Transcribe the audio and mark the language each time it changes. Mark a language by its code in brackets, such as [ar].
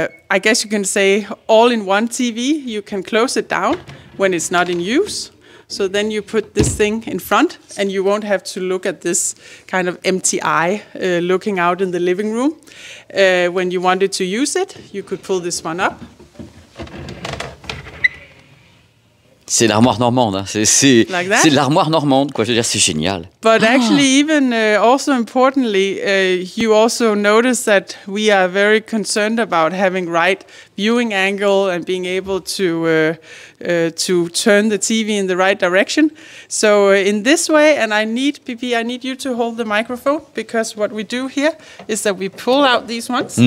[en] I guess you can say all-in-one TV. You can close it down when it's not in use. So then you put this thing in front, and you won't have to look at this kind of empty eye looking out in the living room. When you wanted to use it, you could pull this one up. [fr] C'est l'armoire normande, hein. C'est l'armoire normande, quoi. Je veux dire, c'est génial. [en] But actually, even also importantly, you also notice that we are very concerned about having right viewing angle and being able to turn the TV in the right direction. So in this way, and I need you to hold the microphone, because what we do here is that we pull out these ones.